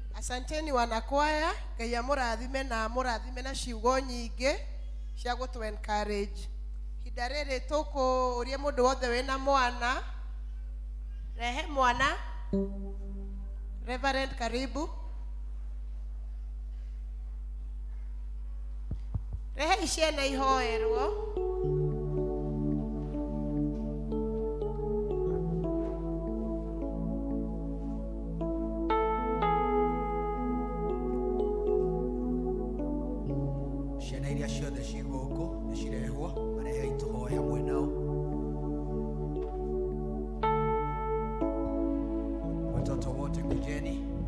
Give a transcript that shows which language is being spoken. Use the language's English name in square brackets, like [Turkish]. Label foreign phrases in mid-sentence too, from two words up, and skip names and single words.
[Swahili] Asanteni wanakwaya, [Kikuyu] Ngai amũrathime na amũrathime na ciugo nyingĩ cia gũtũ encourage. Hinda rĩrĩ tũkũũria mũndũ wothe wĩna mwana, rehe mwana. Reverend, karibu. Rehe ciana ihoerwo. Ciana iria ciothe ci gũkũ nĩ cirehwo, marehe itũhoe hamwe nao. [Swahili] Watoto wote kujeni.